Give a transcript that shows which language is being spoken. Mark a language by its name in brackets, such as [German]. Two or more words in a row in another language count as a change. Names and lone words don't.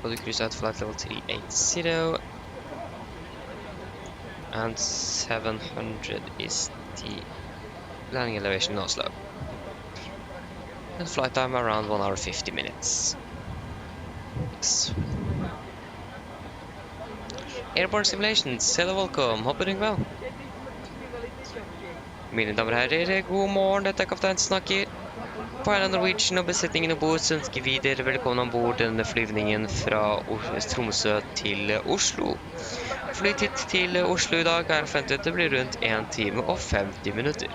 [English] Body cruise at flight level 380. And 700 is the landing elevation in Oslo. And flight time around 1 hour 50 minutes. Yes. Airborne Simulations, hello, welcome, [Norwegian] håper du vel. Mine damer og herrer, god morgen, dette er kaptein som snakker. På Island Norwegian og besetningen ombord så ønsker vi dere velkommen ombord denne flyvningen fra Tromsø til Oslo. Flytid til Oslo i dag er forventet det blir rundt 1 time og 50 minutter.